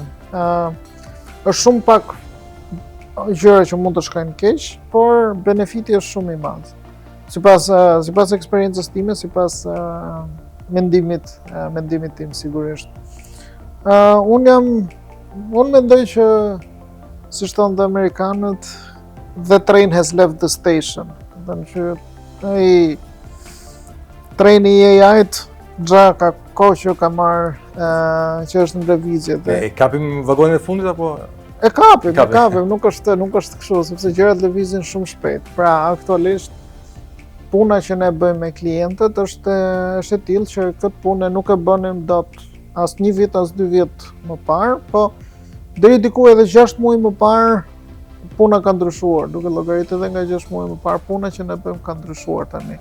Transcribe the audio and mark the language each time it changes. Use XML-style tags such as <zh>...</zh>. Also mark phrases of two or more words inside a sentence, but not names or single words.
<sq>Është shumë pak gjëra që mund të shkojnë keq, por benefiti është shumë i madh. Sipas eksperiencës time, sipas mendimit tim sigurisht. Unë mendoj që si thonë dhe Amerikanët,</sq> <en>the train has left the station.</en> <sq>Dhe në që treni i AI-t gja ka kohë që ka marrë që është në lëvizje. E kapim vagonin e fundit apo? E kapim, nuk është kështu, sepse gjërat lëvizin shumë shpejt. Pra, aktualisht, puna që ne bëjmë me klientët është e tillë që këtë punë nuk e bënim dot as 1 vit, as 2 vjet më parë, po deri diku edhe 6 muaj më parë puna ka ndryshuar, duke llogaritë edhe nga 6 muaj më parë puna që ne bëjmë ka ndryshuar tani.</sq>